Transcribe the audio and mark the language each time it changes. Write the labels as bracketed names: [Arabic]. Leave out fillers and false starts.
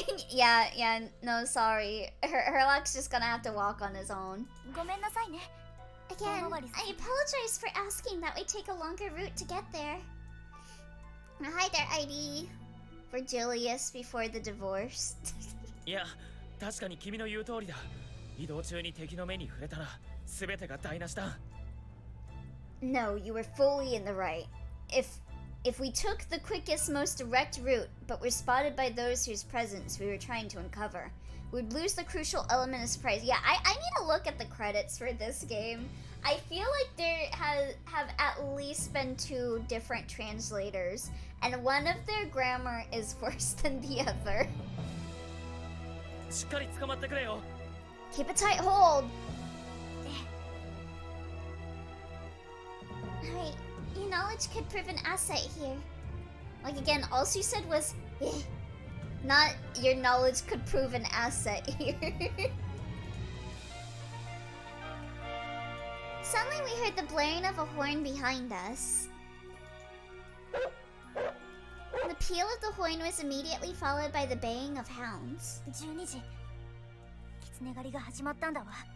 [English] yeah, no, sorry. Herlock's just gonna have to walk on his own. [Japanese] ごめんなさいね。 [English] Again, No worries. I apologize for asking that we take a longer route to get there. Hi there, ID. For Julius before the divorce. [Japanese] いや確かに君の言う通りだ。移動中に敵の目に触れたら全てが台無しだ。 [English] No, you were fully in the right. If we took the quickest, most direct route, but were spotted by those whose presence we were trying to uncover, we'd lose the crucial element of surprise. Yeah, I need to look at the credits for this game. I feel like there have at least been 2 different translators, and one of their grammar is worse than the other. [Japanese] しっかり捕まってくれよ。 [English] Keep a tight hold. Alright, your knowledge could prove an asset here. Like again, all she said was, eh. Not your knowledge could prove an asset here. Suddenly we heard the blaring of a horn behind us. The peal of the horn was immediately followed by the baying of hounds. [Japanese] 12時狐狩りが始まったんだわ。